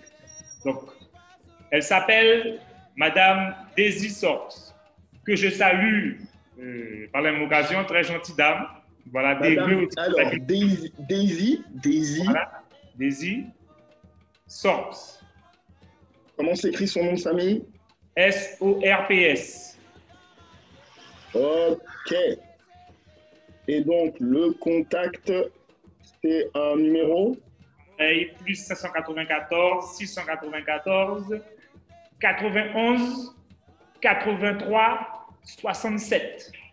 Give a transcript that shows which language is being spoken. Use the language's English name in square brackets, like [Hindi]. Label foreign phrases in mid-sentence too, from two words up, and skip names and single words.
[French] Donc, elle s'appelle Madame Daisy Sorps, que je salue par la même occasion, très gentille dame. Voilà, alors, Daisy. Voilà, Daisy Sorps. Comment s'écrit son nom de famille? S-O-R-P-S. Ok. Et donc, le contact, c'est un numéro? Plus 594, 694, 91, 83, 67.